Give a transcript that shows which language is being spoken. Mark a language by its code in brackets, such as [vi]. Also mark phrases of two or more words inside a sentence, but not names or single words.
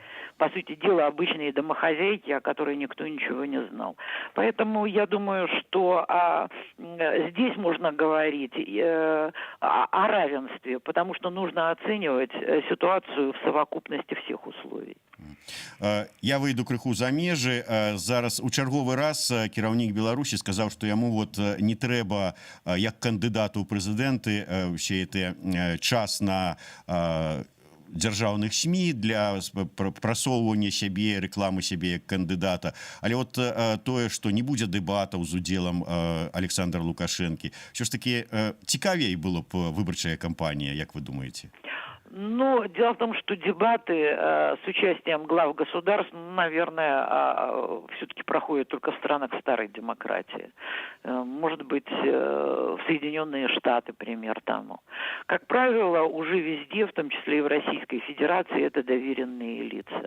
[ru] По сути дела, обычные домохозяйки, о которой никто ничего не знал. Поэтому я думаю, что здесь можно говорить о равенстве, потому что нужно оценивать ситуацию в совокупности всех условий. [be] Я выйду крыху за межы. Зараз у чарговы раз кіраўнік Беларусі сказаў, што яму вот не трэба як кандыдату ў прэзідэнты ўсе гэты час на дзяржаўных СМІ для прасоўвання сябе, рэкламы сябе як кандыдата. Але вот тое, што не будзе дэбатаў з удзелам Александра Лукашэнкі, ўсё ж такі цікавей было б выбарчая кампанія, як вы думаеце? [ru] Ну, дело в том, что дебаты с участием глав государств, наверное, все-таки проходят только в странах старой демократии. Может быть, в Соединенные Штаты пример тому. Как правило, уже везде, в том числе и в Российской Федерации, это доверенные лица.